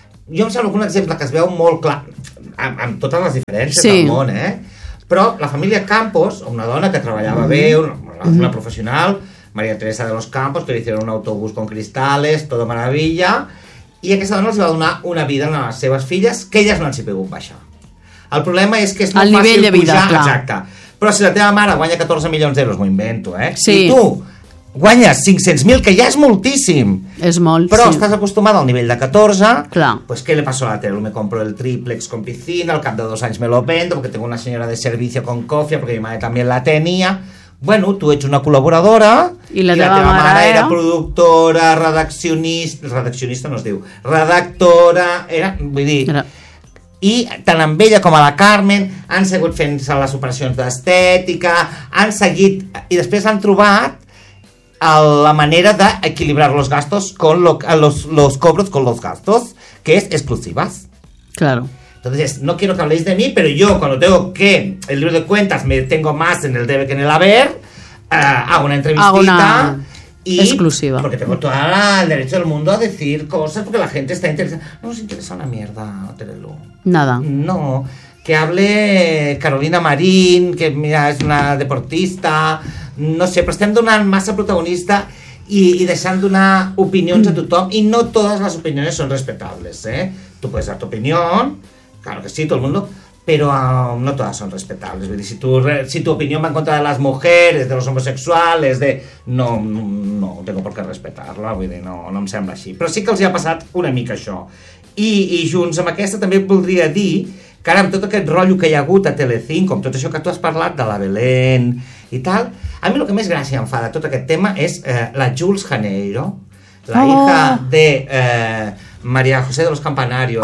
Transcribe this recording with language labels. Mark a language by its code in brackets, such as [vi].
[ca] Jo em sembla que un exemple que es veu molt clar, amb totes les diferències, sí, del món, però la família Campos, una dona que treballava bé, una professional, Maria Teresa de los Campos, que li [es] hicieron un autobús con cristales, todo maravilla, [ca] i aquesta dona els va donar una vida a les seves filles que elles no han sigut baixar. El problema és que és molt fàcil de vida, pujar, clar. Exacte. Però si la teva mare guanya 14 milions d'euros, m'ho invento, sí, i tu guanyes 500.000, que ja és moltíssim. És molt, però sí. Però estàs acostumada al nivell de 14. Clar. Pues què li passa a la tele? [es] Me compro el triplex con piscina, al cap de 2 anys me lo vendo, porque tengo una señora de servicio con cofia, porque mi madre también la tenía. [ca] Bueno, tu ets una col·laboradora. I la teva mare era... era productora, redaccionista no es diu, redactora, era, vull dir... Era. I tant amb ella com a la Carmen han seguit fent-se les operacions d'estètica, han seguit... I després han trobat la manera d'equilibrar [es] los gastos con los cobros con los gastos, que es exclusivas. Claro. Entonces, no quiero que habléis de mí, pero yo cuando tengo que el libro de cuentas me tengo más en el debe que en el haber, hago una entrevistita. Hago una exclusiva. Porque tengo todo el derecho del mundo a decir cosas porque la gente está interesada. No nos interesa una mierda, Terelu. Nada. No. Que hable Carolina Marín, que mira, es una deportista... [ca] No sé, però estem donant massa protagonista i deixant donar opinions a tothom, i no totes les opinions són respectables, Tu pots dar tu opinió, claro que sí, tot el món, però no totes són respectables. Vull dir, si tu opinió va en contra de les [es] mujeres, de los homosexuales, [ca] de... [es] No tengo por qué respetarlo, [ca] vull dir, no em sembla així. Però sí que els hi ha passat una mica això. I junts amb aquesta també voldria dir que ara amb tot aquest rotllo que hi ha hagut a Telecinco, amb tot això que tu has parlat de la Belén i tal, a mi el que més gràcia em fa de tot aquest tema és la Jules Janeiro, la hija de María José de los Campanarios.